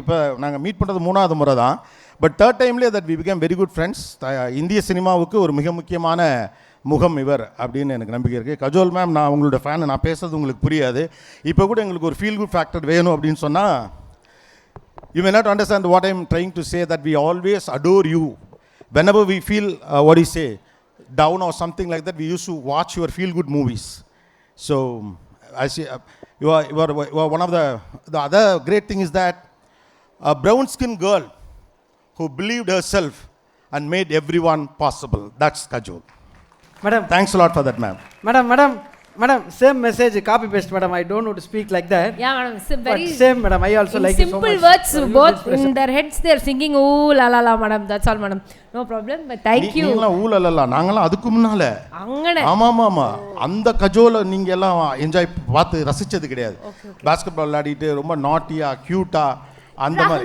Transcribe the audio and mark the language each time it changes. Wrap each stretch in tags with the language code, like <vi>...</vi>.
<ta>இப்போ நாங்கள் மீட் பண்ணுறது 3வது முறை தான்.</ta> <en>But 3rd டைம்லேயே that we became very good friends.</en> <ta>இந்திய சினிமாவுக்கு ஒரு மிக முக்கியமான முகம் இவர் அப்படின்னு எனக்கு நம்பிக்கை இருக்குது. கஜோல் மேம், நான் உங்களோட ஃபேன், நான் பேசுறது உங்களுக்கு புரியாது. இப்போ கூட எங்களுக்கு ஒரு ஃபீல் குட் ஃபேக்டர் வேணும் அப்படின்னு சொன்னால்,</ta> <en>You may not understand what I am trying to say, that we always adore you. Whenever we feel what do you say, down or something like that, we used to watch your feel good movies. So I see you are one of the other great thing is that a brown skin girl who believed herself and made everyone possible. That's Kajol. Madam, thanks a lot for that, ma'am. Madam, same message, copy paste, madam. I don't know to speak like that. Yeah, madam. But same, madam. I also like you so much. Simple words, both in their heads they are singing ooh la la la, madam. That's all, madam. No problem. But thank you.</en> <ta>நீங்கலாம் ஊ la la, நாங்கலாம் அதுக்கு முன்னால. அங்கனே. ஆமா. அந்த கஜோல நீங்க எல்லாம் enjoy பார்த்து ரசிச்சது கிடையாது. பாஸ்கெட்பால் விளையாடிட்டு ரொம்ப நாட்டியா, கியூட்டா அந்த மாதிரி.</ta>